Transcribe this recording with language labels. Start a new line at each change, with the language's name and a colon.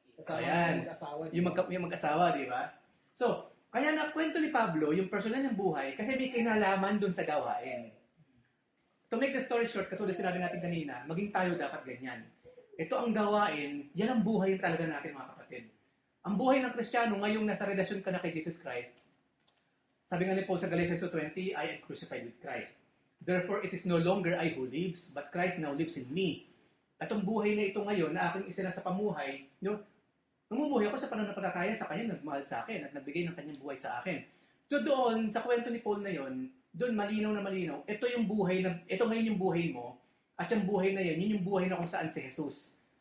Filipino: Ayan, yung mag-asawa, di ba? So, kaya nakwento ni Pablo, yung personal ng buhay, kasi may kinalaman doon sa gawain. To make the story short, katulad sinabi natin kanina, maging tayo dapat ganyan. Ito ang gawain, yan ang buhay talaga natin mga kapatid. Ang buhay ng Kristiyano, ngayong nasa relasyon ka na kay Jesus Christ, sabi nga ni Paul sa Galatians 2:20, I am crucified with Christ.
English: Therefore, it is no longer I who lives, but Christ now lives in me.
Filipino: At ang buhay na ito ngayon, na aking isa na sa pamuhay, namumuhay ako sa pananampalataya sa Kanya, nagmahal sa akin, at nagbigay ng Kanyang buhay sa akin. So doon, sa kwento ni Paul na yon, doon malinaw na malinaw, ito ngayon yung buhay mo, at yung buhay na yan, yun yung buhay na kung saan si Jesus.